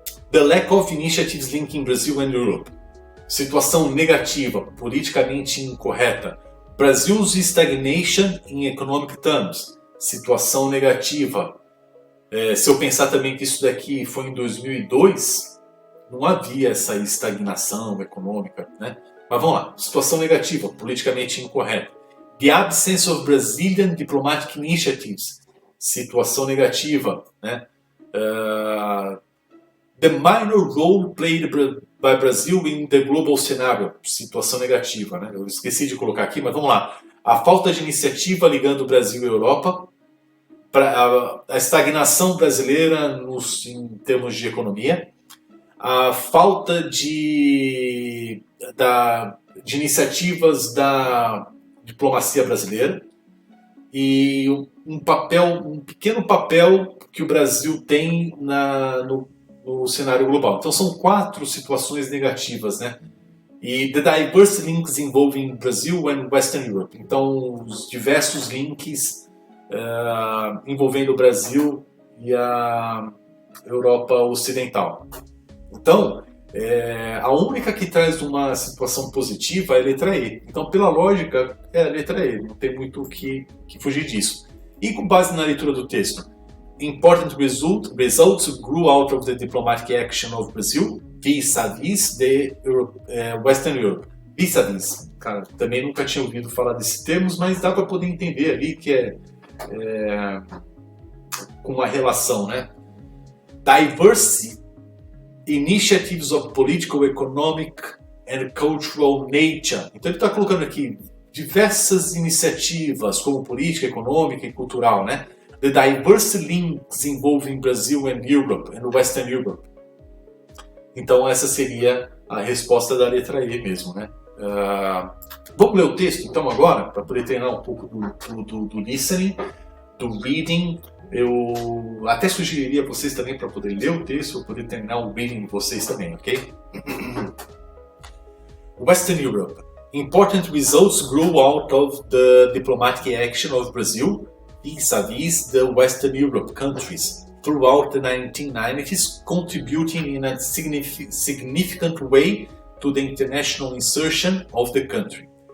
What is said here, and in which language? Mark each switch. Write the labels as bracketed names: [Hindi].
[English] The lack of initiatives linking Brazil and Europe. [Portuguese] Situação negativa, politicamente incorreta. [English] Brazil's stagnation in economic terms. [Portuguese] Situação negativa. Se eu pensar também que isso daqui foi em 2002, não havia essa estagnação econômica, né? Mas vamos lá. Situação negativa, politicamente incorreta. [English] The absence of Brazilian diplomatic initiatives. [Portuguese] Situação negativa, né? [English] The minor role played by Brazil in the global scenario. [Portuguese] Situação negativa, né? Eu esqueci de colocar aqui, mas vamos lá. A falta de iniciativa ligando Brasil e Europa, a estagnação brasileira em termos de economia, a falta de iniciativas da diplomacia brasileira e um pequeno papel que o Brasil tem no cenário global. Então são 4 situações negativas, né? [English] E the diverse links involving Brazil and Western Europe. [Portuguese] Então os diversos links envolvendo o Brasil e a Europa Ocidental. Então, a única que traz uma situação positiva é a letra E. Então, pela lógica, é a letra E. Não tem muito o que fugir disso. E com base na leitura do texto, [English] important results grew out of the diplomatic action of Brazil vis-à-vis the Western Europe. Vis-à-vis. [Portuguese] Cara, também nunca tinha ouvido falar desses termos, mas dá para poder entender ali que é com uma relação, né? Diverse initiatives of political, economic and cultural nature. Então ele está colocando aqui diversas iniciativas como política, econômica e cultural, né? The diverse links involving Brazil and Europe and Western Europe. Então essa seria a resposta da letra E mesmo, né? Vamos ler o texto então agora para poder treinar um pouco do listening, do reading. Eu até sugeriria a vocês também para poder ler o texto, para poder terminar o reading de vocês também, ok? [English] Western Europe. Important results grew out of the diplomatic action of Brazil vis-à-vis the Western Europe countries throughout the 1990s, contributing in a significant way to the international insertion of the country.